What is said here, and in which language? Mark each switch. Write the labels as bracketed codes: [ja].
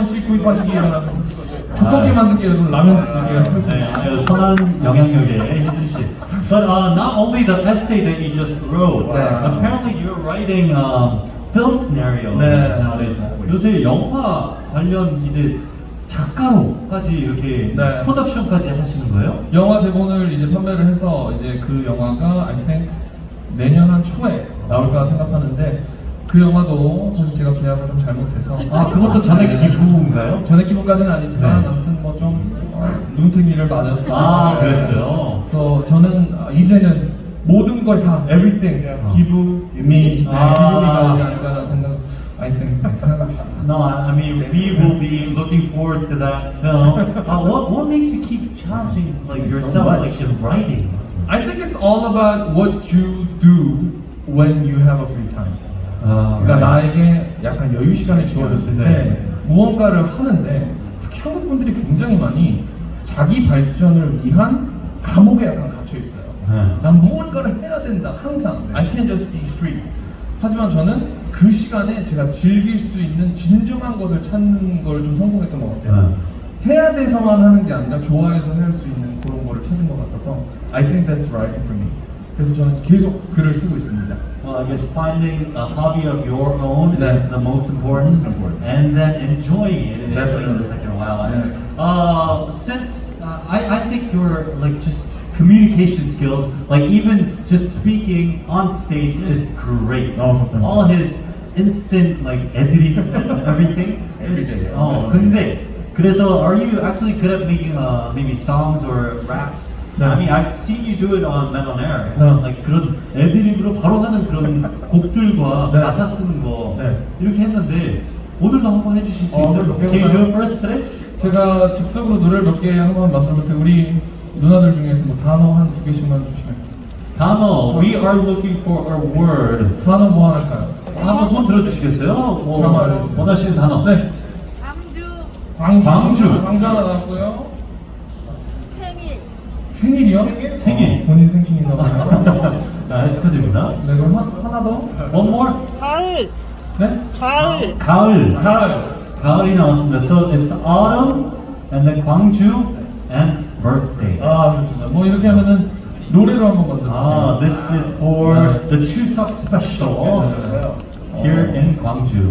[ko] 원씩 구입하시기 바랍니다. 두껍게 만들기 여러분 라면 끓이기가 네, 아주 선한 영향력의 희준 씨. [en] But not only the essay that you just wrote, apparently you're writing film scenarios nowadays. [ko] 요새 영화 관련 이제 작가로까지 이렇게 네. 프로덕션까지 하시는 거예요? 영화 대본을 이제 판매를 해서 이제 그 영화가 [en] I think [ko] 내년 한 초에 나올까 생각하는데 그 영화도 사실 제가 계약을 좀 잘못해서 아, 그것도 전액 기부인가요? 전액 기부까지는 아니지만 네. 아무튼 뭐 좀 눈탱이를 맞았어요. 아, 그랬어요? 그래서 저는 이제는 모든 걸 다 [en] everything [ko] 기부 이미 기부가 아닌가라는 생각 [en] I think [ko] 생각하고 있습니다. [en] No, I mean we will be looking forward to that film. What makes you keep challenging like yourself, like in writing? I think it's all about what you do when you have a free time. [ko] 그러니까 나에게 약간 여유 시간이 주어졌을 때 무언가를 하는데 특히 한국 분들이 굉장히 많이 자기 발전을 위한 감옥에 약간 갇혀 있어요. 난 무언가를 해야 된다 항상. [en] I can't just be free. [ko] 하지만 저는 그 시간에 제가 즐길 수 있는 진정한 것을 찾는 걸 좀 성공했던 것 같아요. 해야 돼서만 하는 게 아니라 좋아해서 할 수 있는 그런 거를 찾은 것 같아서 [en] I think that's right for me. [ko] 그래서 저는 계속 글을 쓰고 있습니다. [en] Well, I guess finding a hobby of your own [ko] 네. [en] is the most important, and then enjoying it in Definitely. the second while. Yeah. Since I think your like just communication skills, like even just speaking on stage, is great. All his instant like editing and everything. Every day. [ko] 근데 그래서 [en] are you actually good at making maybe songs or raps? I mean, I've seen you do it on Men on Air. Like [ko] 그런 애드립으로 바로 하는 그런 곡들과 가사 쓰는 거 이렇게 했는데 오늘도 한번 해주실 수 있어요? [en] Can you do it first today? [ko] 제가 즉석으로 노래를 몇 개 한번 만들어볼게요. 우리 누나들 중에서 뭐 단어 한 두 개씩만 주시면. 단어. [en] We are looking for a word. [ko] 단어 뭐 하나 할까요? 한번 손 들어주시겠어요? 뭐 원하시는 단어. 네. 광주. 광주 하나 나왔고요. 생일. 생일이요? 생일. 본인 생신인가 봐요. 자, 축하드립니다. 네, 그럼 하나 더. [en] One more. [ko] 가을. 네? 가을. 가을. 가을. 가을이 나왔습니다. [en] So it's autumn, and then 광주, and birthday. [ko] 아, 그렇습니다. 뭐 이렇게 하면은 노래로 한번 만들어볼게요. [en] This is for the 추석 special here in 광주.